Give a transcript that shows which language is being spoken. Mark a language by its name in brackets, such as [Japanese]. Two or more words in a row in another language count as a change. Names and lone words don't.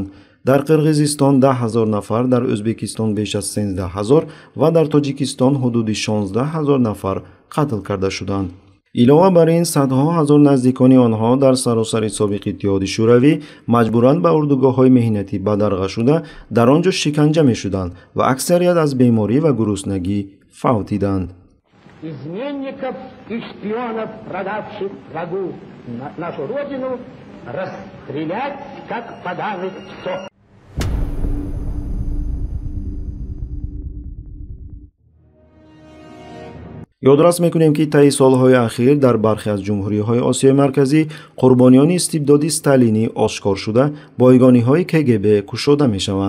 [Tajik] дар Қирғизистон 10 000 нафар, дар Ӯзбекистон беш аз 13 000 ва дар Тоҷикистон ҳудуди 16 000 нафар қатл карда шуданд. илова бар ин садҳо ҳазор наздикони онҳо дар саросари собиқ Иттиҳоди шӯравӣ маҷбуран ба урдугоҳҳои меҳнатӣ бадарға шуда дар он ҷо шиканҷа мешуданд ва аксарият аз беморӣ ва гуруснагӣ фавтиданд. [Russian] изменников и шпионов, продавших врагу нашу родину, расстрелять как поганых псов. [Tajik] ёдрас мекунем ки таи солҳои ахир дар бархе аз ҷумҳуриҳои Осиёи марказӣ қурбониёни истибдоди сталинӣ ошкор шуда бойгониҳои КГБ кушода мешаванд.